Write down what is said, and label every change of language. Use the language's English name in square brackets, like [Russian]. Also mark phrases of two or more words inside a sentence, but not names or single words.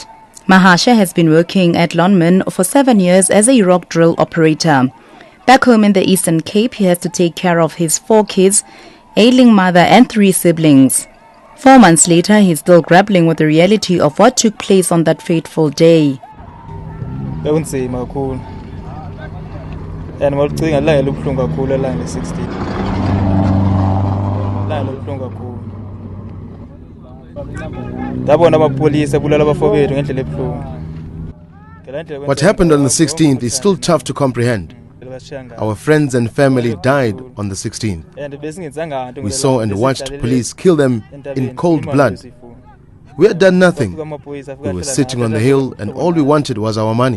[English] Mahashe has been working at Lonmin for 7 years as a rock drill operator. Back home in the Eastern Cape, he has to take care of his 4 kids, ailing mother and 3 siblings. 4 months later, he's still grappling with the reality of what took place on that fateful day. [Xhosa] Bekunzima kakhulu and mawucinga la ngelubuhlungu kakhulu la nge-16 la ngelubuhlungu kakhulu ndabona amapolisa ebulala abafowethu ngendlela ebuhlungu. [English] What happened on the 16th is still tough to comprehend. Our friends and family died on the 16th. We saw and watched police kill them in cold blood. We had done nothing. We were sitting on the hill and all we wanted was our money.